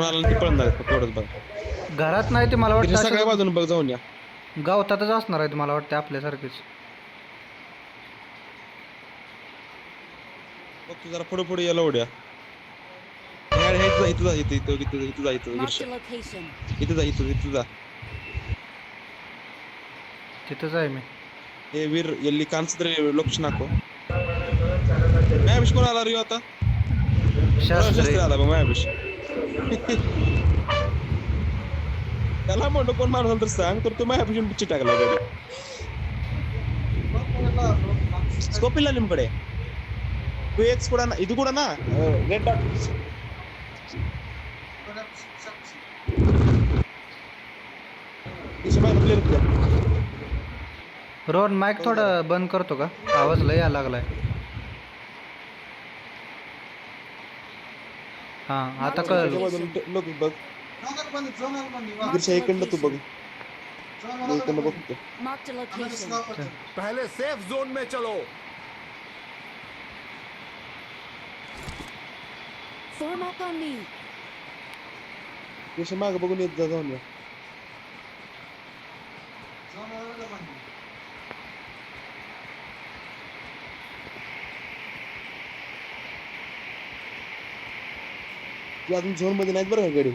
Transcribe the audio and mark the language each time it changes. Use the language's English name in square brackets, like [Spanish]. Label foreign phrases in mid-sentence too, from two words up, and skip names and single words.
[Marathi] झोन आला की पळणार आहेत तेवढंच बघ. घरात नाही ते मला वाटतं सगळ्या अशी बाजून बघ जाऊन या. गावतातच असणार आहे मला वाटतं आपल्यासारखीच. बघ तू जरा पुढे पुढे यायला उड्या. इथं जा इथं जा इथं इथं इथं इथं जा इथं [English] Marked [Marathi] गिरशा. [English] a location. [Marathi] इथं जा इथं इथं जा. तिथंच आहे मी. हे वीर [Kannada] ಎಲ್ಲಿ ಕಾಣಿಸಿದ್ರೆ ಲೊಕೇಶನ್ ಹಾಕು. [Marathi] मॅबिश कोण आला रे आता? शास्त्री शास्त्री आला बघ मॅबिश. त्याला म्हणतो कोण माणूस तर सांग, तर तो मॅबिश पिच्ची टाकला गाडी. [Kannada] स्कोप ಇಲ್ಲ ನಿಮ್ಮ ಕಡೆ? 2x ಕೂಡ ಇದು ಕೂಡ ನಾ [English] red dot. [Kannada] ಈ ಸಮಯ ಪ್ಲೇಯರ್ ಇತ್ತು. [Marathi] रोहन माईक थोडं बंद करतो का? आवाज लय यायला लागलाय. हा आता कळलं. लोक बघ गिरशा इकडनं तू बघ. मी इकडनं बघतो. [English] Marked a location. [Hindi] पहले [English] safe zone [Hindi] में चलो। [English] Form up on me. [Marathi] गिरशा मागं बघून येत जा जाऊन या. ती अजून झोन मध्ये नाहीत बरं का गाडी.